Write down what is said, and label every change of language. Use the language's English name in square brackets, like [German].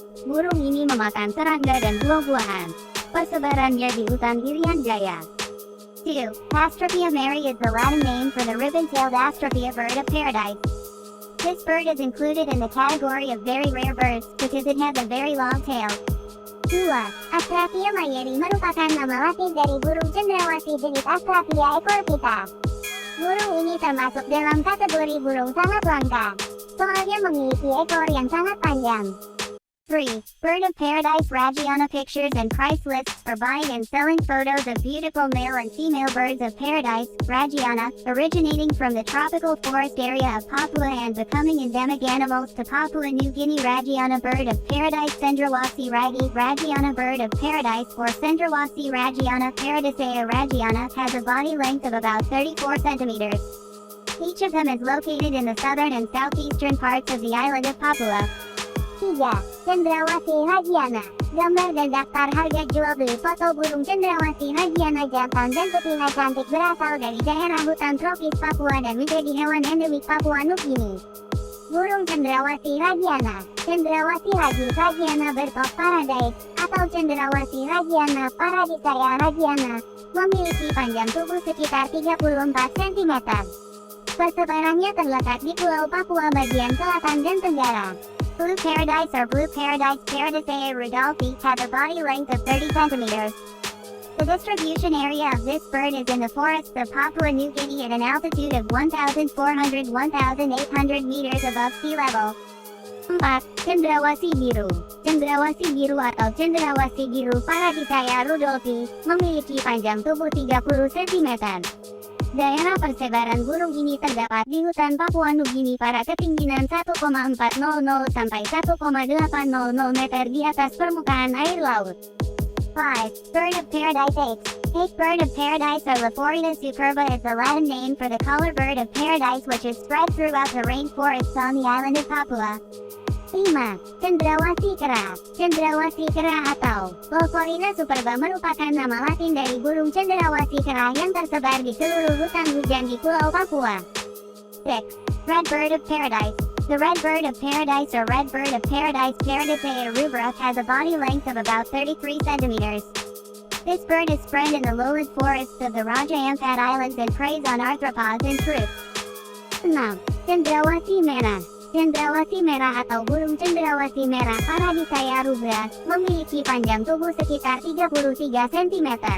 [Indonesian] Burung ini memakan serangga dan buah-buahan. Persebarannya di hutan Irian Jaya. 2. [English] Astrophia mari is the Latin name for the ribbon-tailed astrophia bird of paradise. This bird is included in the category of very rare birds because it has a very long tail. [Indonesian] 2. Astrophia mayeri merupakan nama latin dari burung cendrawasih jenis Astrophia ekor pita. Burung ini termasuk dalam kategori burung sangat langka, soalnya memiliki ekor yang sangat panjang. 3. [English] Bird of Paradise Ragiana pictures and price lists for buying and selling photos of beautiful male and female birds of paradise, Ragiana, originating from the tropical forest area of Papua and becoming endemic animals to Papua New Guinea. Ragiana bird of paradise Cendrawasih ragi. Ragiana bird of paradise or Cendrawasih Ragiana Paradisea Ragiana has a body length of about 34 centimeters. Each of them is located in the southern and southeastern parts of the island of Papua. [Indonesian] 3. Cendrawasih Ragiana. Gambar dan daftar harga jual beli foto burung cendrawasih Ragiana jantan dan betina cantik berasal dari daerah hutan tropis Papua dan menjadi hewan endemik Papua Nugini. Burung cendrawasih Ragiana. Cendrawasih Ragiana bird of paradise atau cendrawasih Ragiana Paradisea Ragiana memiliki panjang tubuh sekitar 34 cm. Persebarannya terletak di Pulau Papua bagian selatan dan tenggara. [English] Blue paradise or blue paradise Paradisea rudolfi has a body length of 30 centimeters. The distribution area of this bird is in the forests of Papua New Guinea at an altitude of 1,400–1,800 meters above sea level. [Indonesian] 4. Cendrawasih biru. Cendrawasih biru atau cendrawasih biru Paradisea rudolfi memiliki panjang tubuh 30 cm. Daerah persebaran burung ini terdapat di hutan Papua Nugini pada ketinggian 1,400 sampai 1,800 meter di atas permukaan air laut. 5. [English] Bird of Paradise Ape. Ape bird of paradise or Leporina superba is the Latin name for the color bird of paradise which is spread throughout the rainforests on the island of Papua. [Indonesian] 5. Cendrawasih kera. Cendrawasih kera atau Leporina superba merupakan nama latin dari burung cendrawasih kera yang tersebar di seluruh hutan hujan di Pulau Papua. 6. [English] Red bird of paradise. The red bird of paradise or red bird of paradise Paradisea rubra has a body length of about 33 centimeters. This bird is spread in the lowland forests of the Raja Ampat Islands and preys on arthropods and fruits. [Indonesian] 6. Cendrawasih merah. Cendrawasih merah atau burung cendrawasih merah Paradisea rubra memiliki panjang tubuh sekitar 33 cm.